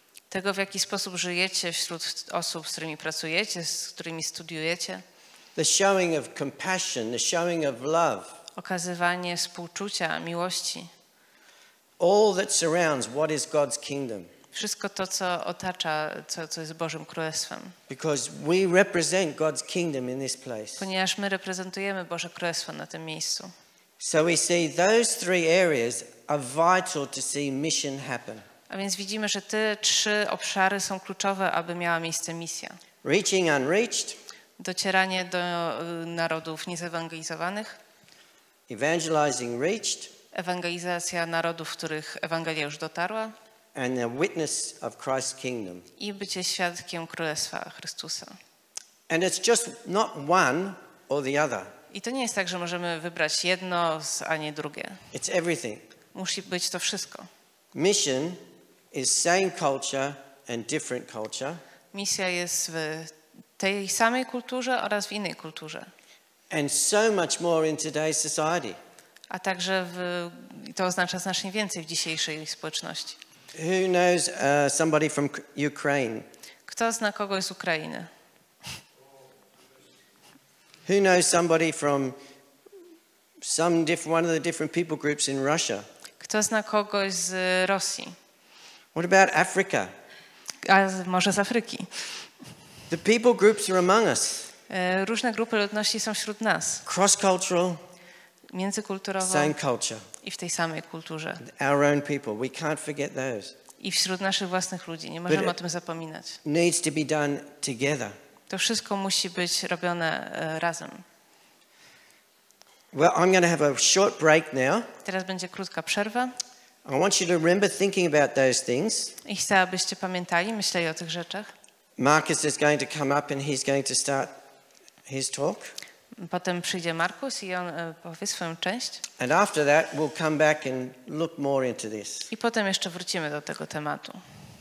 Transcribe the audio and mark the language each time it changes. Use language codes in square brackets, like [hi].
[pl] Tego, w jaki sposób żyjecie wśród osób, z którymi pracujecie, z którymi studiujecie. [en] The showing of compassion, the showing of love. [pl] Okazywanie współczucia, miłości. [en] All that surrounds what is God's kingdom. [pl] Wszystko to, co otacza, co jest Bożym Królestwem. [en] Because we represent God's kingdom in this place. [pl] Ponieważ my reprezentujemy Boże Królestwo na tym miejscu. [en] So we see those three areas are vital to see mission happen. [pl] A więc widzimy, że te trzy obszary są kluczowe, aby miała miejsce misja. [en] Reaching unreached, [pl] Docieranie do narodów niezewangelizowanych, [en] evangelizing reached, [pl] ewangelizacja narodów, w których Ewangelia już dotarła [en] and the witness of Christ's kingdom. [pl] i bycie świadkiem Królestwa Chrystusa. [en] And it's just not one or the other. [pl] I to nie jest tak, że możemy wybrać jedno, a nie drugie. [en] It's everything. [pl] Musi być to wszystko. [en] Mission is same culture and different culture. [pl] Misja jest w tej samej kulturze oraz w innej kulturze. [en] And so much more in today's society. [pl] A także to oznacza znacznie więcej w dzisiejszej społeczności. [en] Who knows somebody from Ukraine? [pl] Kto zna kogoś z Ukrainy? [en] Who knows somebody from one of the different people groups in Russia? [pl] Kto zna kogoś z Rosji? [en] What about Africa? [pl] A może z Afryki? [en] The people groups are among us. [pl] Różne grupy ludności są wśród nas. [en] Cross-cultural, [pl] Międzykulturowo [en] same culture. [pl] i w tej samej kulturze. [en] Our own people. We can't forget those. [pl] I wśród naszych własnych ludzi. Nie możemy o tym zapominać. [en] Needs to be done together. [pl] To wszystko musi być robione razem. [en] Well, I'm going to have a short break now. [pl] Teraz będzie krótka przerwa. [en] I want you to remember thinking about those things. [pl] I chcę, abyście pamiętali, myśleli o tych rzeczach. [en] Marcus is going to come up and he's going to start his talk. [pl] Potem przyjdzie Markus i on powie swoją część. [en] And after that, we'll come back and look more into this. [pl] I potem jeszcze wrócimy do tego tematu.